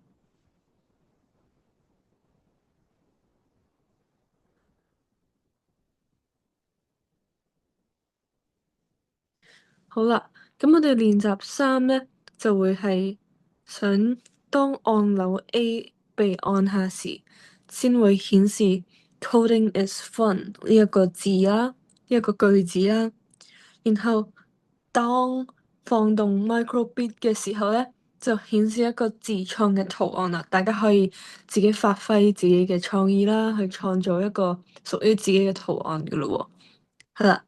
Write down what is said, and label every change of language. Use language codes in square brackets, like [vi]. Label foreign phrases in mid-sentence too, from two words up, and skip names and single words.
[yue] 好啦，咁我哋練習3咧就會係想當按鈕 A 被按下時，先會顯示 [en] Coding is fun [yue] 呢一個字啦，呢一個句子啦。然後當放動 microbit 嘅時候咧，就顯示一個自創嘅圖案啦。大家可以自己發揮自己嘅創意啦，去創造一個屬於自己嘅圖案噶咯喎。係啦。